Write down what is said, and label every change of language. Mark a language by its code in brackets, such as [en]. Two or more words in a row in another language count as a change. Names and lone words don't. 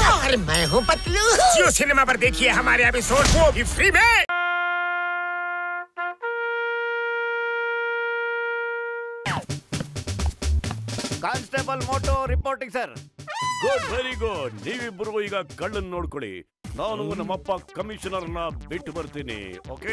[hi] और मैं हूँ पतलू। जियो सिनेमा पर देखिए हमारे एपिसोड, वो भी फ्री में। [en] constable Moto reporting sir. good, very good. [kn] ನೀವಿಬ್ಬರು ಈಗ ಕಳ್ಳನ್ ನೋಡ್ಕೊಳ್ಳಿ. ನಾನು ನಮ್ಮಪ್ಪ ಕಮಿಷನರ್ನ ಬಿಟ್ಟು ಬರ್ತೀನಿ. ಓಕೆ,